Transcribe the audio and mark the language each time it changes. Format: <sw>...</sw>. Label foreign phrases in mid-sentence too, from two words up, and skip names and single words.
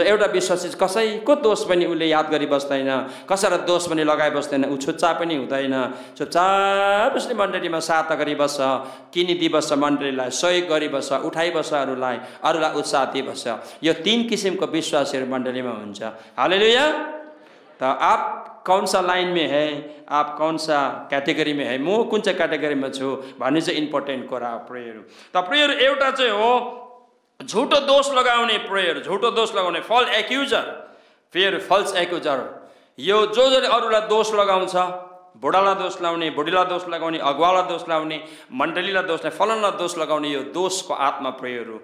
<ne>एउटा विश्वासी कसैको दोष पनि उसले याद गरिबस्दैन, कसैलाई दोष पनि लगाइबस्दैन, ऊ छुच्चा पनि हुँदैन, चुपचाप उसले मण्डलीमा सहायता गरिबस्छ, किनिदिबस्छ, मण्डलीलाई सहयोग गरिबस्छ, उठाइबस्छ, अरूलाई उत्साह दिइबस्छ। यो 3 किसिमको विश्वासीहरू मण्डलीमा हुन्छ।</ne> <hi>हालेलुया। तो आप कौन सा लाइन में है, आप कौन सा कैटेगरी में है,</hi> <ne>म कुन चाहिँ कैटेगरीमा छु भन्ने चाहिँ इम्पोर्टेन्ट कुरा हो प्रेयरहरू। त प्रेयर एउटा चाहिँ हो झुटो दोष लगाउने प्रेयर, झुटो दोष लगाउने,</ne> <en>false accuser. prayer false accuser,</en> <ne>यो जसले अरूलाई दोष लगाउँछ, बुढालाई दोष लगाउने, बुढीलाई दोष लगाउने, अगुवालाई दोष लगाउने, मण्डलीलाई दोष लगाउने, फलनलाई दोष लगाउने, यो दोषको आत्मा प्रेयर हो।</ne>